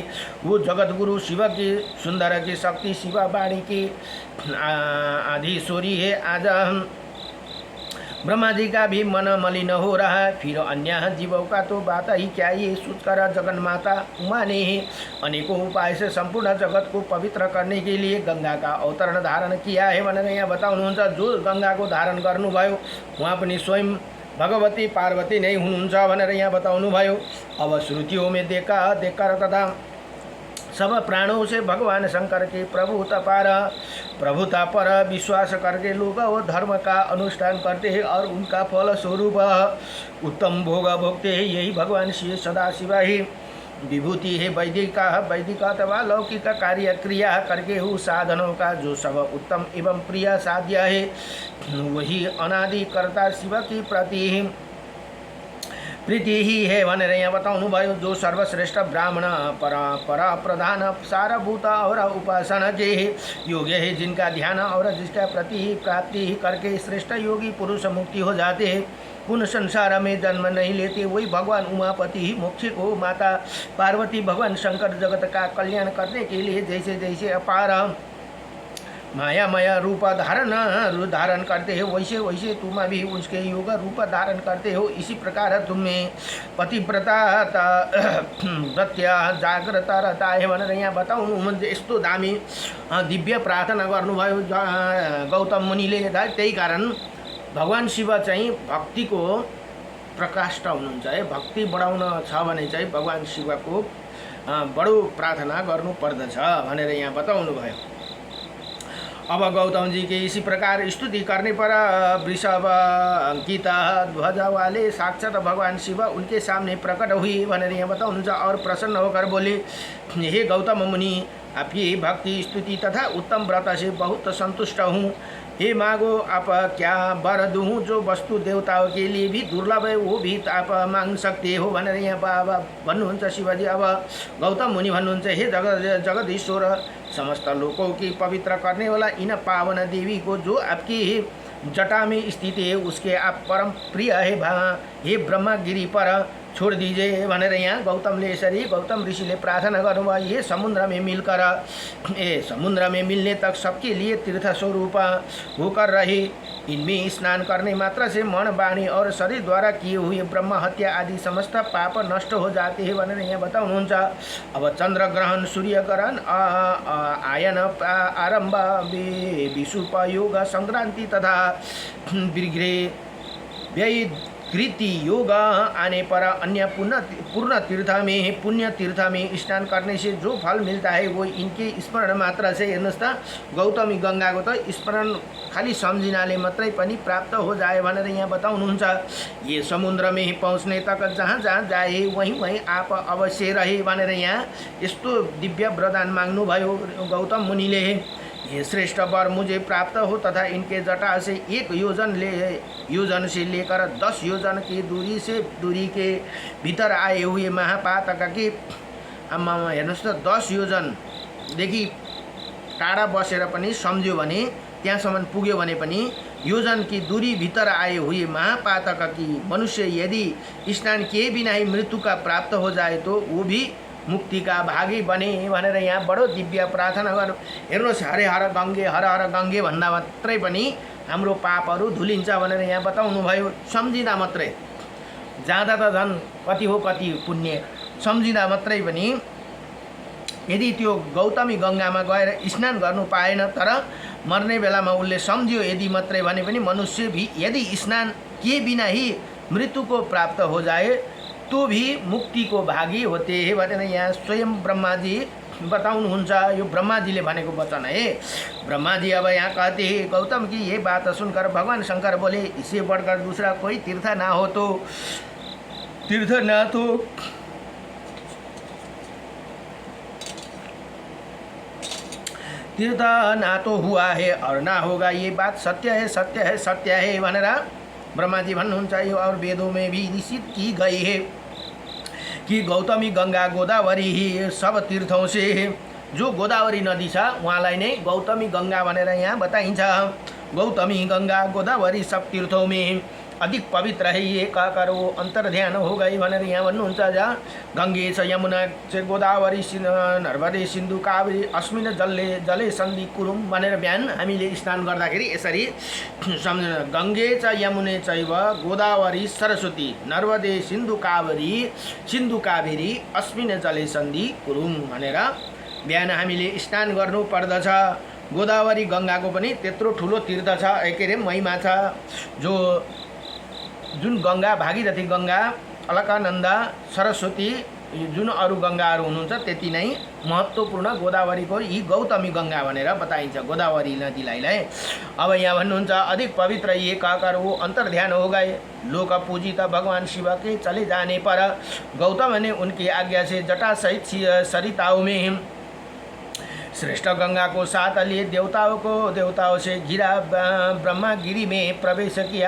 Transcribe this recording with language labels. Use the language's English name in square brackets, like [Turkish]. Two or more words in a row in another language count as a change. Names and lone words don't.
[Hindi] वो जगत गुरु शिव की सुंदर की शक्ति शिवा वाणी की आधीश्वरी है। आज ब्रह्मा जी का भी मन मलिन हो रहा है, फिर अन्य जीवों का तो बात ही क्या। ये सोचकर जगन माता उमा ने ही अनेकों उपाय से संपूर्ण जगत को पवित्र करने के लिए गंगा का अवतरण धारण किया है [Nepali] भनेर यहाँ बताउनुहुन्छ। जो गंगा को धारण गर्नुभयो उहाँ पनि स्वयं भगवती पार्वती नै हुनुहुन्छ भनेर यहाँ बताउनु भयो। [Hindi] अब श्रुतियों में देखकर तथा सब प्राणों से भगवान शंकर के प्रभुता पर विश्वास करके लोग वो धर्म का अनुष्ठान करते हैं और उनका फल स्वरूप उत्तम भोग भोगते हैं। यही भगवान श्री सदाशिव ही विभूति है। वैदिक अथवा लौकिक कार्य क्रिया करके उस साधनों का जो सब उत्तम एवं प्रिय साध्य है, वही अनादि कर्ता शिव की प्रति प्रीति ही है [Nepali] भनेर यहाँ बताउनु भयो। [Hindi] जो सर्वश्रेष्ठ ब्राह्मण परा प्रधान सारभूत और उपासना के योग्य है, जिनका ध्यान और जिसका प्राप्ति करके श्रेष्ठ योगी पुरुष मुक्ति हो जाते हैं, पुनः संसार में जन्म नहीं लेते, वही भगवान उमापति ही मोक्षिक हो। माता पार्वती भगवान शंकर जगत का कल्याण करने के लिए जैसे जैसे अपार मायामय रूप धारण करते हो, वैसे वैसे तुम भी उसके योग रूप धारण करते हो। इसी प्रकार तुम्हें पतिव्रता व्रत्या जाग्रता रहता है [Nepali] भनेर यहाँ बताउनु। म्हणजे यस्तो दामी दिव्य प्रार्थना गर्नुभयो गौतम मुनिले। त्यही कारण भगवान शिव चाहिँ भक्तिको प्रकाष्ठ हुनुहुन्छ है। भक्ति बढाउन छ भने चाहिँ भगवान शिवको बडो प्रार्थना गर्नु पर्दछ भनेर यहाँ बताउनु भयो। [Hindi] अब गौतम जी के इसी प्रकार स्तुति करने पर वृषभ अंकिता ध्वजा वाले साक्षात भगवान शिव उनके सामने प्रकट हुई [Nepali] भनेर यहाँ बताउनुहुन्छ [Hindi] और प्रसन्न होकर बोले, हे गौतम मुनि, आपकी भक्ति स्तुति तथा उत्तम व्रत से बहुत संतुष्ट हूँ। हे मागो, आप क्या वर दूँ जो वस्तु देवताओं के लिए भी दुर्लभ है, वो भी आप मांग सकते हो [Nepali] भनेर यहाँ भन्नुहुन्छ शिवजी। अब गौतम मुनि भन्नुहुन्छ, [Hindi] हे जगदीश्वर, समस्त लोगों की पवित्र करने वाला इन पावन देवी को जो आपकी जटा में स्थित है, उसके आप परम प्रिय है। हे ब्रह्मगिरी पर छोड़ दीजिए [Nepali] भनेर यहाँ गौतमले यसरी गौतम ऋषिले प्रार्थना गर्नुभयो। [Hindi] ये समुद्र में मिलने तक सबके लिए तीर्थ स्वरूप होकर रहे। इनमें स्नान करने मात्र से मन, वाणी और शरीर द्वारा किए हुए ब्रह्म हत्या आदि समस्त पाप नष्ट हो जाते हैं [Nepali] भनेर यहाँ बताउनुहुन्छ। [Hindi] अब चंद्र ग्रहण, सूर्य ग्रहण, आयन आरंभ, विषुप योग संक्रांति तथा कृति योग आने पर अन्य पुण्य तीर्थ में स्नान करने से जो फल मिलता है वो इनके स्मरण मात्र से, [Nepali] हेर्नुहोस् त गौतमी गंगा [Hindi] को तो स्मरण [Nepali] खाली सम्झिनाले मात्रै पनि [Hindi] प्राप्त हो जाए [Nepali] भनेर यहाँ बताउनुहुन्छ। [Hindi] ये समुद्र में ही पहुँचने तक जहाँ जहाँ जाए वहीं आप अवश्य रहे [Nepali] भनेर यहाँ यस्तो दिव्य वरदान माग्नु भयो गौतम मुनिले। [Hindi] ये श्रेष्ठ वर मुझे प्राप्त हो तथा इनके जटा से 1 योजन से लेकर 10 योजन की दूरी के भीतर आए हुए महापातक के [Nepali] हेर्नुहोस् त [Hindi] 10 [Nepali] योजनदेखि टाढा बसेर पनि सम्झ्यो भने, त्यहाँसम्म पुग्यो भने पनि [Hindi] योजन की दूरी भीतर आए हुए महापातक की मनुष्य यदि स्नान किए बिना ही मृत्यु का प्राप्त हो जाए तो वो भी मुक्ति का भागी बने [Nepali] भनेर यहाँ बडो दिव्य प्रार्थना गर्नु। हेर्नुहोस्, हरे हर गङ्गे भन्दा मात्रै पनि हाम्रो पापहरू धुलिन्छ भनेर यहाँ बताउनु भयो। सम्झिँदा मात्रै, जाँदा त झन् कति हो कति पुण्य, सम्झिँदा मात्रै पनि यदि त्यो गौतमी गङ्गामा गएर स्नान गर्नु पाएन तर मर्ने बेलामा उसले सम्झ्यो यदि मात्रै भने पनि [Hindi] मनुष्य भी यदि स्नान किए बिना ही मृत्यु को प्राप्त हो जाए तो भी मुक्ति को भागी होते हैं [Nepali] भनेर यहाँ स्वयं ब्रह्मा जी बताउनुहुन्छ। यो ब्रह्मा जी ले भनेको वचन [Hindi] है। ब्रह्मा जी अब यहाँ कहते हैं गौतम की ये बात सुनकर भगवान शंकर बोले इससे बढ़कर दूसरा कोई तीर्थ ना हो तो तीर्थ ना तो हुआ है और ना होगा, ये बात सत्य है सत्य है सत्य है [Nepali] भनेर ब्रह्मा जी भन्नुहुन्छ। [Hindi] यो और वेदों में भी निश्चित की गई है कि गौतमी गंगा गोदावरी ही सब तीर्थों से, [Nepali] जो गोदावरी नदी छ उहाँलाई नै गौतमी गंगा भनेर यहाँ बताइन्छ। [Hindi] गौतमी गंगा गोदावरी सब तीर्थों में अधिक पवित्र है, ये कहकर वो अंतर्ध्यान हो गई [Nepali] भनेर यहाँ भन्नुहुन्छ। जहाँ गंगे छ यमुना छ [Sanskrit] गोदावरी नर्मदे सिन्धु कावेरी अस्मिन जले सन्धि कुरुम [Nepali] भनेर बिहान हामीले स्नान गर्दाखेरि यसरी सम्झनु। [Sanskrit] गंगे च यमुने चैव गोदावरी सरस्वती नर्मदे सिन्धु कावेरी अस्मिन जले सन्धि कुरुम [Nepali] भनेर बिहान हामीले स्नान गर्नु पर्दछ। गोदावरी गंगाको पनि त्यत्रो ठुलो तीर्थ छ, के अरे महिमा छ। जुन गंगा भागीरथी गंगा अलकानंदा सरस्वती जुन अरू गंगाहरू हुनुहुन्छ त्यति नै महत्त्वपूर्ण गोदावरीको यी गौतमी गंगा भनेर बताइन्छ गोदावरी नदीलाई। अब यहाँ भन्नुहुन्छ [Hindi] अधिक पवित्र ये कहकर वो अंतर्ध्यान हो गए। लोक पूजित भगवान शिव के चले जाने पर गौतम ने उनकी आज्ञा से जटा सहित सरिताओं में श्रेष्ठ गंगा को साथ लिए देवताओं से घिरा ब्रह्मागिरी में प्रवेश किया।